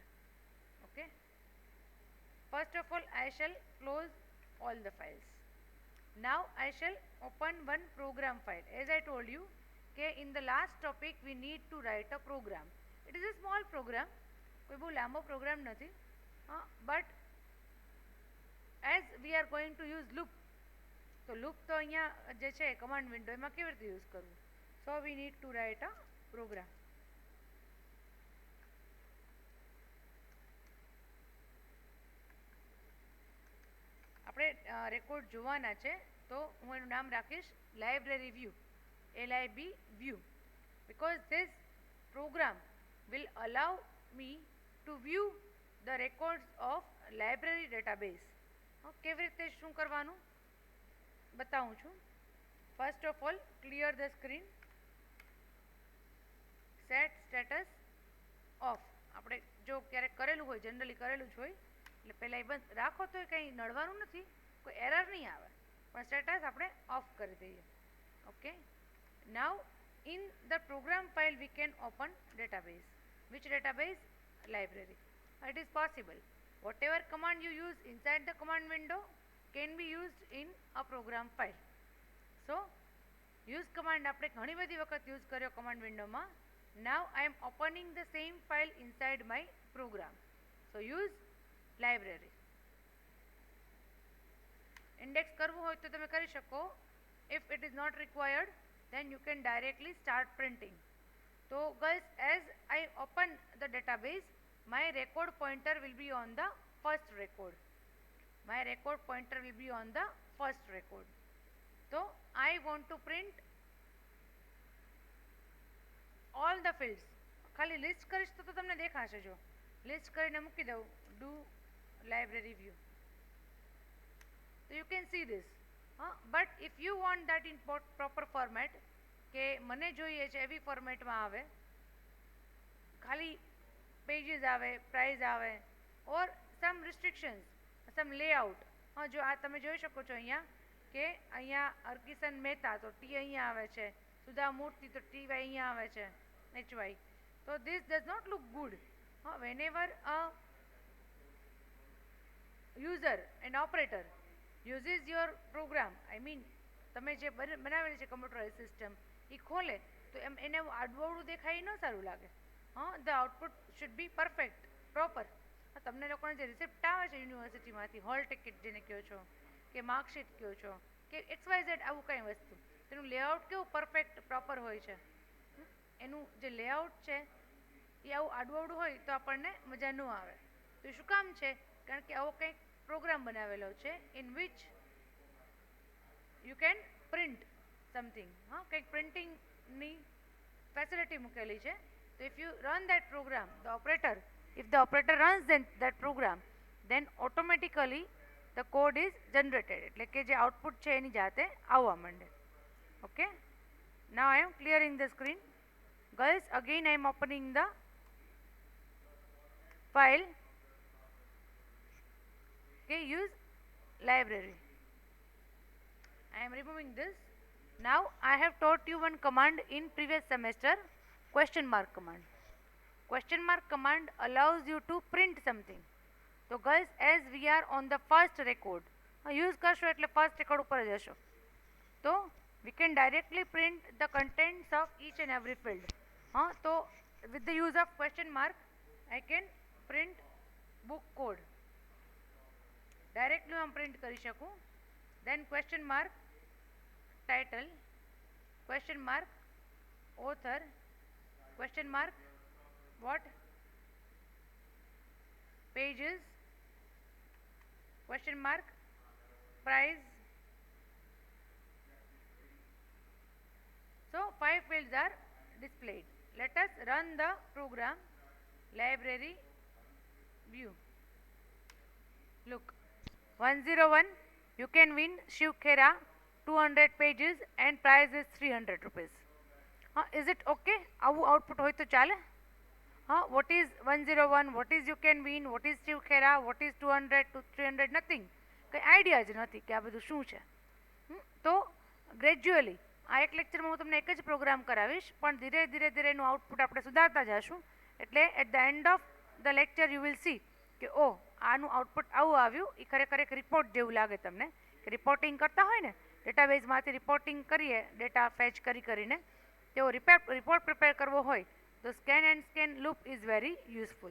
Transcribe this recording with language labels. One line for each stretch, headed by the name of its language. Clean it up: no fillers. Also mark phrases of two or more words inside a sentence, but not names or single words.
English: okay, first of all I shall close all the files. Now I shall open one program file. As I told you, okay, in the last topic we need to write a program. It is a small program,
Gujarati: કોઈ બહુ લાંબો પ્રોગ્રામ નથી,
English: but as we are going to use loop,
Gujarati: તો લૂપ તો અહીંયા જે છે
English: command window
Gujarati: એમાં કેવી રીતે યુઝ કરવું,
English: so we need to write a program.
Gujarati: આપણે રેકોર્ડ જોવાના છે, તો હું એનું નામ રાખીશ લાઇબ્રેરી વ્યૂ, LIB વ્યૂ,
English: because this program will allow me to view the records of library database.
Gujarati: કેવી રીતે શું કરવાનું બતાવું છું.
English: first of all clear the screen, set status off.
Gujarati: આપણે જો ક્યારેક કરેલું હોય, જનરલી કરેલું જ હોય, એટલે પહેલાં એ બંધ રાખો તો કંઈ નડવાનું નથી, કોઈ એરર નહીં આવે, પણ સ્ટેટસ આપણે ઓફ કરી દઈએ.
English: okay, now in the program file we can open database. Which database? Library. It is possible. Whatever command you use inside the command window can be used in a program file. So use command
Gujarati: આપણે ઘણી બધી વખત યુઝ કર્યો
English: command window
Gujarati: માં.
English: Now I am opening the same file inside my program. So use library.
Gujarati: Index કરવું હોય તો તમે કરી શકો.
English: If it is not required, then you can directly start printing. So guys, as I open the database, my record pointer will be on the first record. My record pointer will be on the first record. So I want to print all the fields.
Gujarati: ખાલી લિસ્ટ કરીશ તો તમને દેખાશે. જો લિસ્ટ કરીને મૂકી દઉં,
English: do library view, so you can see this. But if you want that in proper format,
Gujarati: કે મને જોઈએ છે એવી ફોર્મેટમાં આવે, ખાલી પેજીસ આવે, પ્રાઇઝ આવે,
English: or some restrictions, some layout.
Gujarati: જો આ તમે જોઈ શકો છો અહીંયા કે અહીંયા અર્કિશન મહેતા તો ટી અહીંયા આવે છે, સુધા મૂર્તિ તો TY અહીંયા આવે છે, HY.
English: So this does not look good. Whenever a user and operator uses your program, I mean
Gujarati: તમે જે બનાવેલી છે
English: computerize system,
Gujarati: એ ખોલે તો એને આડવોળું દેખાય ન સારું લાગે.
English: the output should be perfect, proper.
Gujarati: તમને લોકોને જે રિસિપ્ટ આવે છે યુનિવર્સિટીમાંથી,
English: hall ticket
Gujarati: જેને કહો છો, કે માર્કશીટ કહો છો, કે XYZ આવું કંઈ વસ્તુ, તેનું લેઆઉટ કેવું
English: perfect proper
Gujarati: હોય છે. એનું જે લેઆઉટ છે એ આવું આડવોળું હોય તો આપણને મજા ન આવે. તો એ શું કામ છે? કારણ કે આવો કંઈક પ્રોગ્રામ બનાવેલો છે
English: in which you can print something.
Gujarati: કંઈક પ્રિન્ટિંગની ફેસિલિટી મૂકેલી છે.
English: તો if you run that program, the operator, if the operator runs that program, then automatically the code is generated,
Gujarati: એટલે કે જે આઉટપુટ છે એની જાતે આવવા માંડે.
English: ઓકે, now I am clearing the screen. Guys, again I am opening the file. Okay, use library. I am removing this. Now I have taught you one command in previous semester, question mark command. Question mark command allows you to print something. So guys, as we are on the first record, use
Gujarati: કરશો એટલે
English: first record
Gujarati: ઉપર જ હશો, તો
English: we can directly print the contents of each and every field. So with the use of question mark I can print book code.
Gujarati: Directly હું print કરી શકું.
English: Then question mark title, question mark author, question mark what pages, question mark price. So 5 fields are displayed. Let us run the program. Library view. Look, 101, you can win Shiv Khera 200 pages and price is 300 rupees. Is it okay?
Gujarati: આવું આઉટપુટ હોય તો ચાલે?
English: What is 101, what is you can win, what is Shiv Khera, what is 200 to 300, nothing.
Gujarati: કંઈ આઈડિયા જ નથી કે આ બધું શું છે. તો ગ્રેજ્યુઅલી આ એક લેક્ચરમાં હું તમને એક જ પ્રોગ્રામ કરાવીશ, પણ ધીરે ધીરે એનું આઉટપુટ આપણે સુધારતા જઈશું. એટલે
English: at the end of the lecture you will see
Gujarati: કે આનું આઉટપુટ આવું આવ્યું. એ ખરેખર એક રિપોર્ટ જેવું લાગે તમને, કે રિપોર્ટિંગ કરતા હોય ને, ડેટાબેઝમાંથી રિપોર્ટિંગ કરીએ
English: data fetch
Gujarati: કરીને, તેવો રિપોર્ટ પ્રિપેર કરવો હોય તો
English: scan and scan loop is very useful.